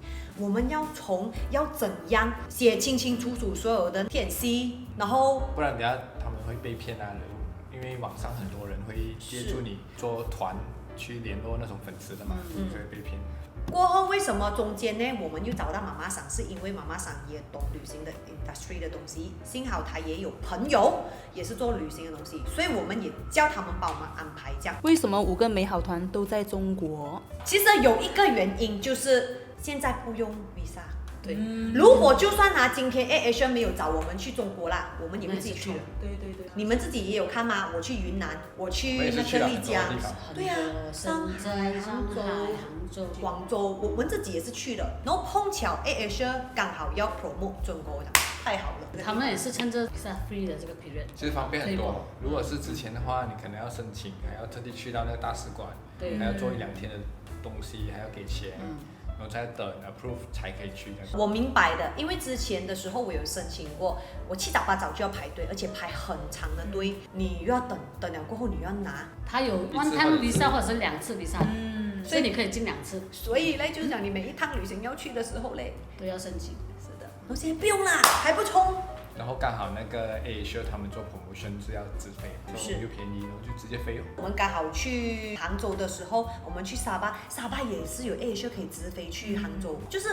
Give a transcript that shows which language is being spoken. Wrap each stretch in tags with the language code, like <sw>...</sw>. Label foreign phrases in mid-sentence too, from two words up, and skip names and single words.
<zh>我們要怎樣寫清清楚楚所有的天氣，然後不然等下他們會被騙啊，因為網上很多人會接觸你做團去聯絡那種粉絲的嘛，就會被騙。過後為什麼中間呢？我們又找到媽媽桑，是因為媽媽桑也懂旅行的 industry 的東西，幸好她也有朋友也是做旅行的東西，所以我們也叫他們幫我們安排這樣。为什么5个美好团都在中国？其實有一個原因就是現在不用 visa。對，如果就算今天 AirAsia 沒有找我們去中國啦，我們也會自己去的。對。你們自己也有看嗎？我去雲南，我去那個麗江，對呀，上海、杭州、廣州，我們自己也是去的。然後碰巧 AirAsia 剛好要 promote 中國，太好了。他們也是趁着</zh> <en>visa free</en> <zh>的這個 period，其實方便很多。如果是之前的話，你可能要申請，還要特地去到那個大使館，還要做1-2天的東西，還要給錢。然後再等 approve 才可以去。我明白的，因為之前的時候我有申請過，我7早8早就要排隊，而且排很長的隊，你又要等了過後你又要拿。它有</zh> <en>one time visa</en> <zh>或者是2次 visa，所以你可以進2次。所以呢，就是講你每一趟旅行要去的時候呢，都要申請。是的。然後現在不用啦，還不衝。然后刚好那个 Asia 他们做 promotion 是要直飞，是然后又便宜，然后就直接飞哦。我们刚好去杭州的时候，我们去沙巴，沙巴也是有 Asia 可以直飞去杭州，就是</zh>